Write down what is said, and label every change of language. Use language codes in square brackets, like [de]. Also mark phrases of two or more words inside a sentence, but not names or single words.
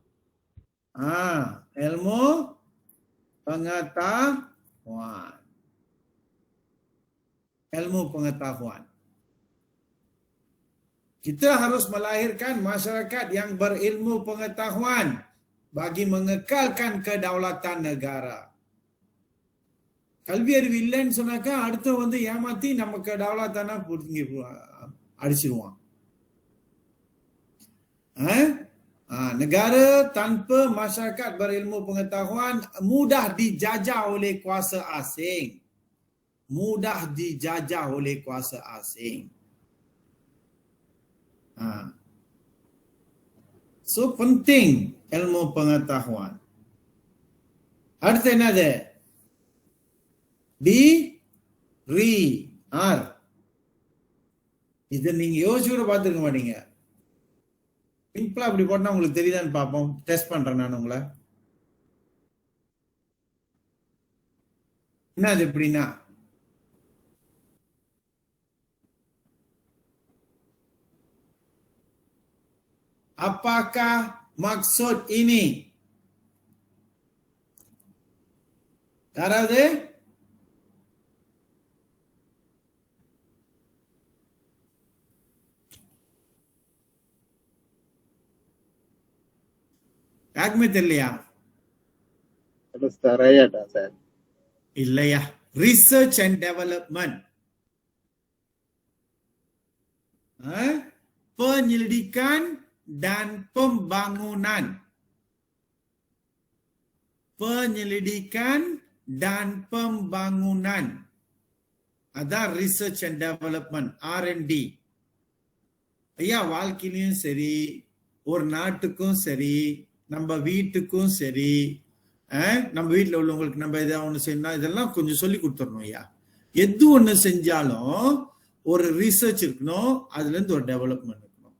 [ms] ilmu pengetahuan. Ilmu pengetahuan. Kita harus melahirkan masyarakat yang berilmu pengetahuan bagi mengekalkan kedaulatan negara. [ta] கல்வி அறிவு இல்லைன்னு சொன்னாக்கா அடுத்து வந்து ஏமாத்தி நமக்கு டெவலத்தான அடிச்சிருவான். [ms] Negara tanpa masyarakat berilmu pengetahuan mudah dijajah oleh kuasa asing. Mudah dijajah oleh kuasa asing. So penting ilmu pengetahuan. [ta] அடுத்து என்னது? ரி ஆர். இதை நீங்க யோசிச்சு கூட பார்த்துருக்க மாட்டீங்க. சிம்பிளா அப்படி போட்டா உங்களுக்கு தெரியுதான்னு பார்ப்போம். டெஸ்ட் பண்றேன் நான் உங்களை. என்னது எப்படின்னா? [ms] Apakah maksud ini? [ta] யாராவது? யாருக்குமே தெரியலையா? சார் இல்லையா? [en] research and development. [ms] Penyelidikan dan pembangunan. Penyelidikan dan pembangunan. [en] Adan research and development, R&D. [ta] ஐயா, வாழ்க்கையிலும் சரி, ஒரு நாட்டுக்கும் சரி, நம்ம வீட்டுக்கும் சரி, நம்ம வீட்டில் உள்ளவங்களுக்கு நம்ம எதாவது ஒன்று செய்யணும், இதெல்லாம் கொஞ்சம் சொல்லி கொடுத்துடணும் ஐயா. எது ஒன்று செஞ்சாலும் ஒரு ரிசர்ச் இருக்கணும், அதுல இருந்து ஒரு டெவலப்மெண்ட் இருக்கணும்.